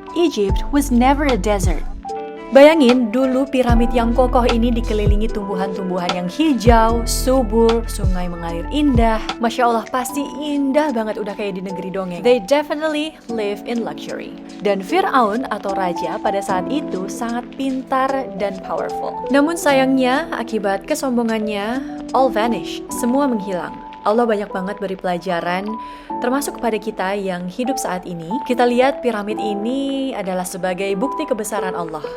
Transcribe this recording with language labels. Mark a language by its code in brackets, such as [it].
[en] Egypt was never a desert. [id] Bayangin, dulu piramid yang kokoh ini dikelilingi tumbuhan-tumbuhan yang hijau, subur, sungai mengalir indah. Masya Allah, pasti indah banget, udah kayak di negeri dongeng. [en] They definitely live in luxury. [id] Dan Fir'aun atau raja pada saat itu sangat pintar dan powerful. Namun sayangnya, akibat kesombongannya, [en] all vanish, [id] semua menghilang. Allah banyak banget beri pelajaran, termasuk kepada kita yang hidup saat ini. Kita lihat piramid ini adalah sebagai bukti kebesaran Allah.